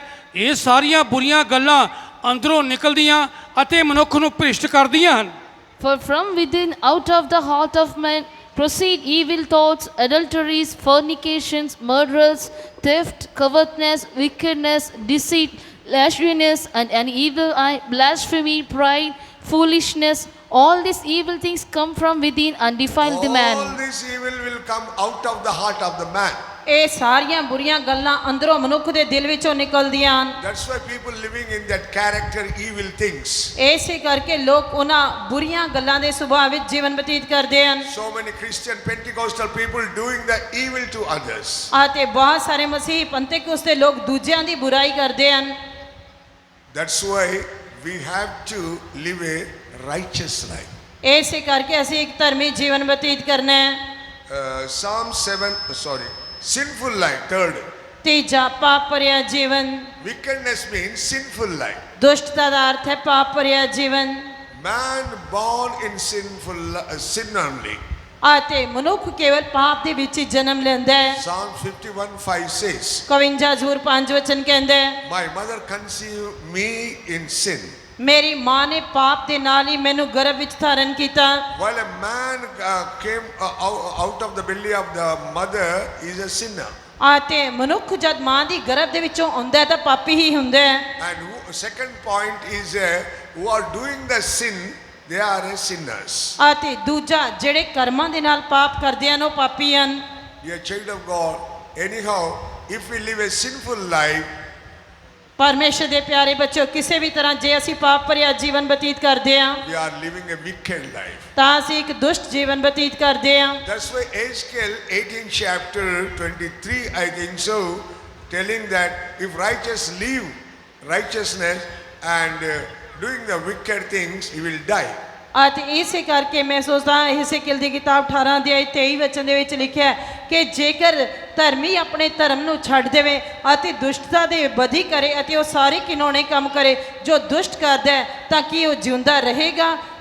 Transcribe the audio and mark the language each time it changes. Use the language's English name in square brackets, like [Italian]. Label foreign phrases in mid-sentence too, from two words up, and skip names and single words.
[Punjabi] ਇਹ ਸਾਰੀਆਂ ਬੁਰੀਆਂ ਗੱਲਾਂ ਅੰਦਰੋਂ ਨਿਕਲਦੀਆਂ ਅਤੇ ਮਨੁੱਖ ਨੂੰ ਭ੍ਰਿਸ਼ਟ ਕਰਦੀਆਂ ਹਨ। [English] For from within, out of the heart of man, proceed evil thoughts, adulteries, fornications, murders, theft, covetousness, wickedness, deceit, lasciviousness, and an evil eye, blasphemy, pride, foolishness. All these evil things come from within and defile the All man. this evil will come out of the heart of the man. [Punjabi] ਇਹ ਸਾਰੀਆਂ ਬੁਰੀਆਂ ਗੱਲਾਂ ਅੰਦਰੋਂ ਮਨੁੱਖ ਦੇ ਦਿਲ ਵਿੱਚੋਂ ਨਿਕਲਦੀਆਂ ਹਨ। [English] That's why people living in that character evil things. [Punjabi] ਇਸੇ ਕਰਕੇ ਲੋਕ ਉਹਨਾਂ ਬੁਰੀਆਂ ਗੱਲਾਂ ਦੇ ਸੁਭਾਅ ਵਿੱਚ ਜੀਵਨ ਬਤੀਤ ਕਰਦੇ ਹਨ। [English] So many Christian Pentecostal people doing the evil to others. [Punjabi] ਅਤੇ ਬਹੁਤ ਸਾਰੇ ਮਸੀਹੀ ਪੰਤੇਕੁਸ ਦੇ ਲੋਕ ਦੂਜਿਆਂ ਦੀ ਬੁਰਾਈ ਕਰਦੇ ਹਨ। [English] That's why we have to live a righteous life. [Punjabi] ਇਸੇ ਕਰਕੇ ਅਸੀਂ ਇੱਕ ਧਰਮੀ ਜੀਵਨ ਬਤੀਤ ਕਰਨਾ ਹੈ। [English] Psalm 7, sinful life. Third, [Punjabi] ਤੀਜਾ ਪਾਪ ਭਰਿਆ ਜੀਵਨ। [English] wickedness means sinful life. [Punjabi] ਦੁਸ਼ਟਤਾ ਦਾ ਅਰਥ ਹੈ ਪਾਪ ਭਰਿਆ ਜੀਵਨ। [English] Man born in sin only. [Punjabi] ਅਤੇ ਮਨੁੱਖ ਕੇਵਲ ਪਾਪ ਦੇ ਵਿੱਚ ਹੀ ਜਨਮ ਲੈਂਦਾ ਹੈ। [English] Psalm 51:5 says, [Punjabi] 52 ਜ਼ਬੂਰ 5 ਵਚਨ ਕਹਿੰਦਾ ਹੈ, [English] my mother conceived me in sin. [Punjabi] ਮੇਰੀ ਮਾਂ ਨੇ ਪਾਪ ਦੇ ਨਾਲ ਹੀ ਮੈਨੂੰ ਗਰਭ ਵਿੱਚ ਧਾਰਨ ਕੀਤਾ। [English] While a man came out of the belly of the mother is a sinner. [Punjabi] ਅਤੇ ਮਨੁੱਖ ਜਦ ਮਾਂ ਦੀ ਗਰਭ ਦੇ ਵਿੱਚੋਂ ਆਉਂਦਾ ਹੈ ਤਾਂ ਪਾਪੀ ਹੀ ਹੁੰਦਾ ਹੈ। [English] And second point is who are doing the sin they are a sinners. [Punjabi] ਅਤੇ ਦੂਜਾ ਜਿਹੜੇ ਕਰਮਾਂ ਦੇ ਨਾਲ ਪਾਪ ਕਰਦੇ ਹਨ ਉਹ ਪਾਪੀ ਹਨ। [English] Dear child of God, anyhow, if we live a sinful life, [Punjabi] ਪਰਮੇਸ਼ਰ ਦੇ ਪਿਆਰੇ ਬੱਚਿਓ, ਕਿਸੇ ਵੀ ਤਰ੍ਹਾਂ ਜੇ ਅਸੀਂ ਪਾਪ ਭਰਿਆ ਜੀਵਨ ਬਤੀਤ ਕਰਦੇ ਹਾਂ [English] we are living a wicked life. [Punjabi] ਤਾਂ ਅਸੀਂ ਇੱਕ ਦੁਸ਼ਟ ਜੀਵਨ ਬਤੀਤ ਕਰਦੇ ਹਾਂ। [English] That's why Ezekiel 18 chapter 23, I think so, telling that if righteous live righteousness and doing the wicked things, he will die. [Punjabi] ਅਤੇ ਇਸੇ ਕਰਕੇ ਮੈਂ ਸੋਚਦਾ ਹਿਸਕੀਏਲ ਦੀ ਕਿਤਾਬ 18 ਅਧਿਆਇ 23 ਵਚਨ ਦੇ ਵਿੱਚ ਲਿਖਿਆ ਹੈ ਕਿ ਜੇਕਰ ਧਰਮੀ ਆਪਣੇ ਧਰਮ ਨੂੰ ਛੱਡ ਦੇਵੇ ਅਤੇ ਦੁਸ਼ਟਤਾ ਦੇ ਬਦੀ ਕਰੇ ਅਤੇ ਉਹ ਸਾਰੇ ਘਿਨੌਣੇ ਕੰਮ ਕਰੇ ਜੋ ਦੁਸ਼ਟ ਕਰਦਾ ਹੈ ਤਾਂ ਕੀ ਉਹ ਜਿਉਂਦਾ ਰਹੇਗਾ।